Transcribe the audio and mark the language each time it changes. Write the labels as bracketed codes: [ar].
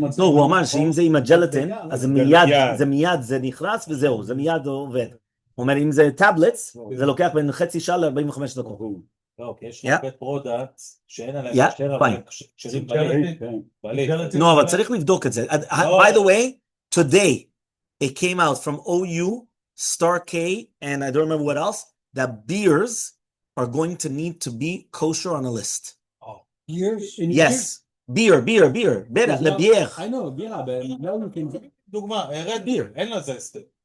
[he] לא, הוא אמר שאם זה עם הג'לטין, אז זה מיד זה נכנס וזהו, זה מיד עובד. הוא אומר, אם זה טאבלטס, זה לוקח בין חצי שעה ל-45 דקות. לא, כי יש הרבה פרודקטס שאין עליהם קשר, אבל קשרים בלית. לא, אבל צריך לבדוק את זה. [en] By the way, today, it came out from OU, Star K, and I don't remember what else, that beers are going to need to be kosher on a list. Years? Yes. Beer. לבייר. I know, בירה, now you can... [he] דוגמה, רד ביר, אין לזה הסתר.